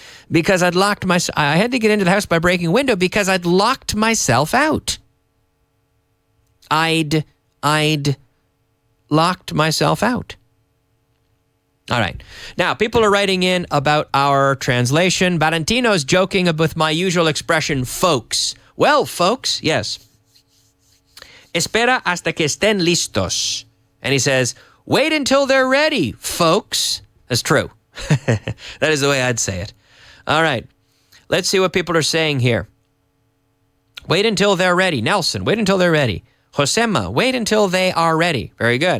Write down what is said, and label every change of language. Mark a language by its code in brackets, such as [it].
[en] Because I'd locked myself. I had to get into the house by breaking a window because I'd locked myself out. I'd locked myself out. All right. Now, people are writing in about our translation. Valentino's joking with my usual expression, folks. Well, folks, yes. [es] Espera hasta que estén listos. [en] And he says, wait until they're ready, folks. That's true. That is the way I'd say it. All right. Let's see what people are saying here. Wait until they're ready. Nelson, wait until they're ready. Josema, wait until they are ready. Very good.